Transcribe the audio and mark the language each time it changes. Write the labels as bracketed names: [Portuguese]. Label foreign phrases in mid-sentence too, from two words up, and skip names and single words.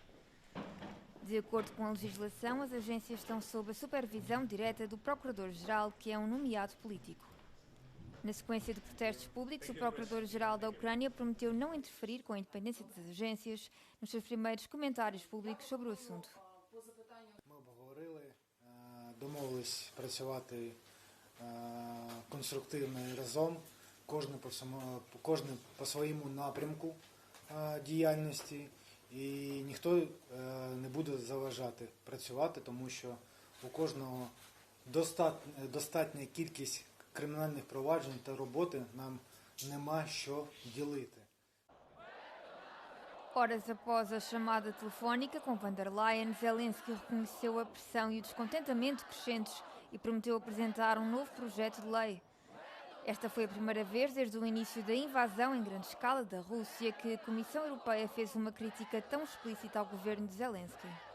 [Portuguese] De acordo com a legislação, as agências estão sob a supervisão direta do Procurador-Geral, que é um nomeado político. Na sequência de protestos públicos, o Procurador-Geral da Ucrânia prometeu não interferir com a independência das agências nos seus primeiros comentários públicos sobre o assunto. [Ukrainian] Домовились працювати конструктивно і разом, кожен по своєму напрямку діяльності, і ніхто не буде заважати працювати, тому що у кожного достатня кількість кримінальних проваджень та роботи, нам нема що ділити. [Portuguese] Horas após a chamada telefónica com von der Leyen, Zelensky reconheceu a pressão e o descontentamento crescentes e prometeu apresentar um novo projeto de lei. Esta foi a primeira vez desde o início da invasão em grande escala da Rússia que a Comissão Europeia fez uma crítica tão explícita ao governo de Zelensky.